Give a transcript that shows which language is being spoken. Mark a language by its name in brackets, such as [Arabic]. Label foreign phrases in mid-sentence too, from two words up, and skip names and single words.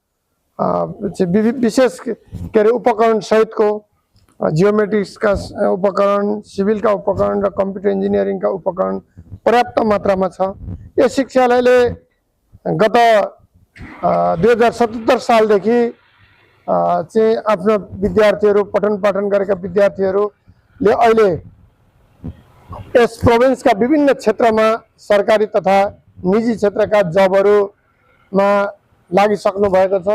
[Nepali] विशेष के उपकरण सहितको जियोमेट्रिक्स का उपकरण, सिविल का उपकरण र [English] computer engineering [Nepali] का उपकरण पर्याप्त मात्रामा छ। यस शिक्षालयले गत 2077 सालदेखि चाहिँ आफ्नो विद्यार्थीहरू पठन पाठन गरेका विद्यार्थीहरूले अहिले यस प्रोभिन्स का विभिन्न क्षेत्रमा सरकारी तथा निजी क्षेत्रका जबहरुमा लागिसक्नु भएको छ।